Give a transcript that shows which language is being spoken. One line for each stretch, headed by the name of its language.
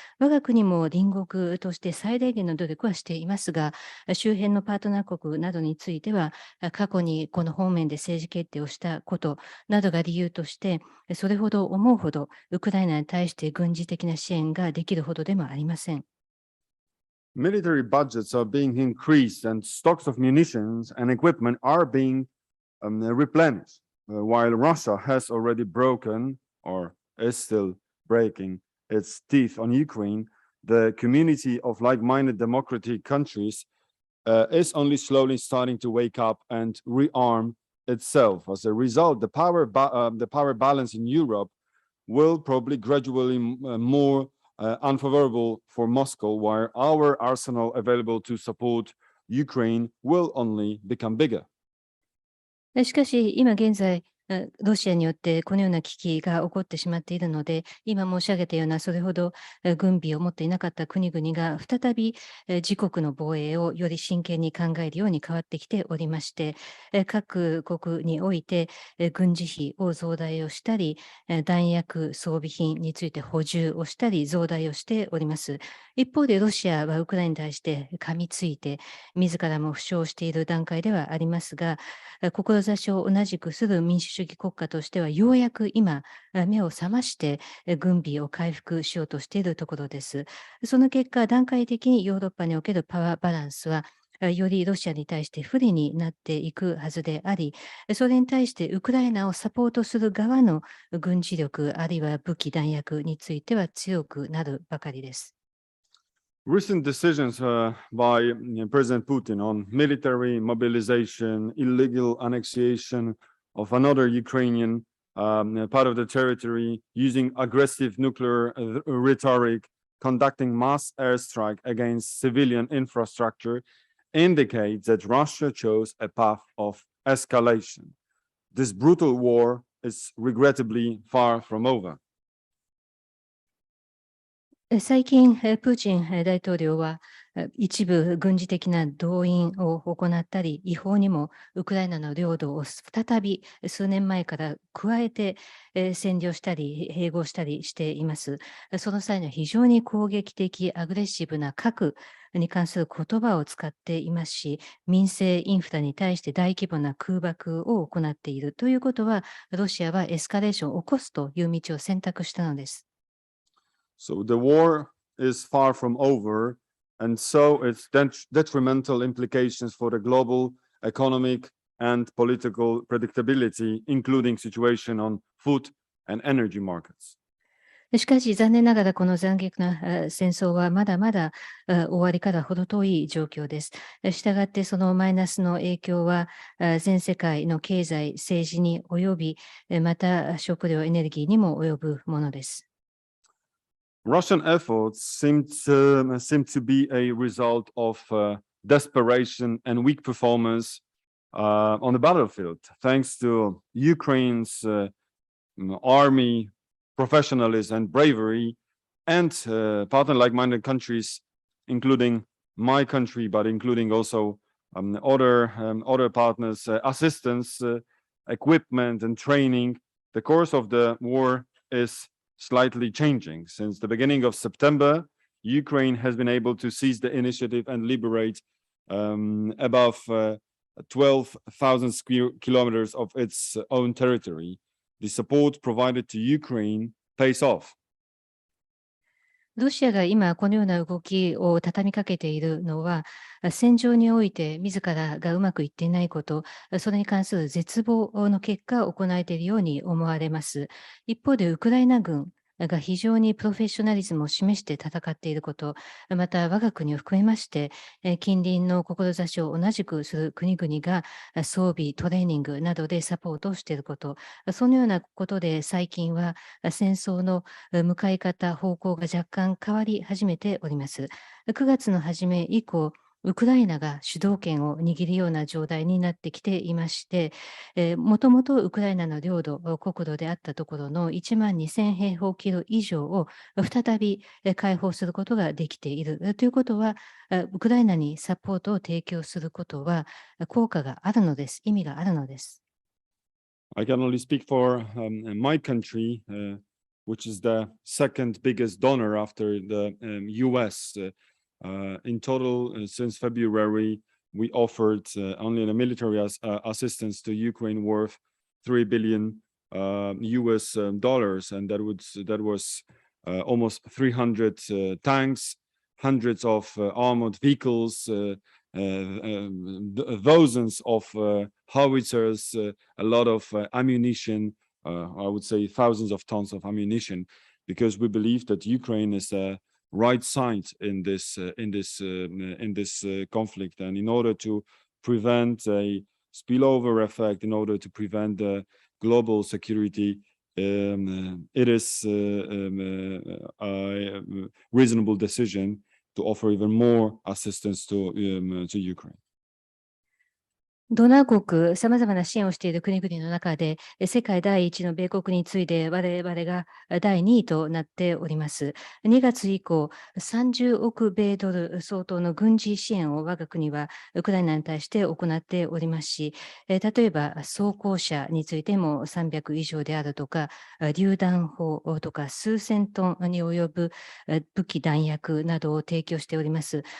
Japanese: 我が国も隣国として最大限の努力はしていますが、周辺のパートナー国などについては、過去にこの方面で政治決定をしたことなどが理由として、それほど思うほどウクライナに対して軍事的な支援ができるほどでもありません。
English: Military budgets are being increased and stocks of munitions and equipment are being replenished, while Russia has already broken or is still breaking its teeth on Ukraine. The community of like-minded democratic countries is only slowly starting to wake up and rearm itself. As a result, the power balance in Europe will probably gradually more unfavorable for Moscow, while our arsenal available to support Ukraine will only become bigger.
Japanese: しかし、今現在、ロシアによってこのような危機が起こってしまっているので、今申し上げたようなそれほど軍備を持っていなかった国々が再び自国の防衛をより真剣に考えるように変わってきておりまして、各国において軍事費を増大をしたり、弾薬装備品について補充をしたり増大をしております。一方でロシアはウクライナに対して噛みついて、自らも負傷している段階ではありますが、志を同じくする民主主義国家としては、ようやく今、目を覚まして軍備を回復しようとしているところです。その結果、段階的にヨーロッパにおけるパワーバランスは、よりロシアに対して不利になっていくはずであり、それに対してウクライナをサポートする側の軍事力、あるいは武器弾薬については強くなるばかりです。
English: Recent decisions by President Putin on military mobilization, illegal annexation of another Ukrainian part of the territory, using aggressive nuclear rhetoric, conducting mass airstrike against civilian infrastructure, indicates that Russia chose a path of escalation. This brutal war is regrettably far from over.
Japanese: 最近、プーチン大統領は一部軍事的な動員を行ったり、違法にもウクライナの領土を再び数年前から加えて占領したり、併合したりしています。その際には非常に攻撃的、アグレッシブな核に関する言葉を使っていますし、民生インフラに対して大規模な空爆を行っているということは、ロシアはエスカレーションを起こすという道を選択したのです。
English: So the war is far from over, and so its detrimental implications for the global economic and political predictability, including situation on food and energy markets.
Japanese: しかし残念ながらこの残虐な戦争はまだまだ終わりから程遠い状況です。したがってそのマイナスの影響は全世界の経済、政治に及び、また食料、エネルギーにも及ぶものです。
English: Russian efforts seem to be a result of desperation and weak performance on the battlefield, thanks to Ukraine's army professionalism and bravery, and partner like-minded countries, including my country, but including also other partners, assistance, equipment, and training. The course of the war is slightly changing. Since the beginning of September, Ukraine has been able to seize the initiative and liberate above 12,000 square kilometers of its own territory. The support provided to Ukraine pays off.
Japanese: ロシアが今このような動きを畳みかけているのは、戦場において自らがうまくいっていないこと、それに関する絶望の結果を行えているように思われます。一方でウクライナ軍が非常にプロフェッショナリズムを示して戦っていること、また我が国を含めまして、近隣の志を同じくする国々が装備、トレーニングなどでサポートをしていること、そのようなことで最近は戦争の向かい方、方向が若干変わり始めております。 9月の初め以降、ウクライナが主導権を握るような状態になってきていまして、もともとウクライナの領土、国土であったところの1万2000平方キロ以上を再び開放することができているということは、ウクライナにサポートを提供することは効果があるのです。意味があるのです。
English: I can only speak for my country, which is the second biggest donor after the US. In total, since February, we offered only the military assistance to Ukraine worth $3 billion US dollars, and that was almost 300 tanks, hundreds of armored vehicles, thousands of howitzers, a lot of ammunition, I would say thousands of tons of ammunition, because we believe that Ukraine is a right side in this conflict, and in order to prevent a spillover effect, in order to prevent the global security, it is a reasonable decision to offer even more assistance to Ukraine.
Japanese: ドナー国、さまざまな支援をしている国々の中で、世界第一の米国に次いで我々が第2位となっております。 2月以降、30億米ドル相当の軍事支援を我が国はウクライナに対して行っておりますし、例えば装甲車についても300以上であるとか、榴弾砲とか数千トンに及ぶ武器弾薬などを提供しております。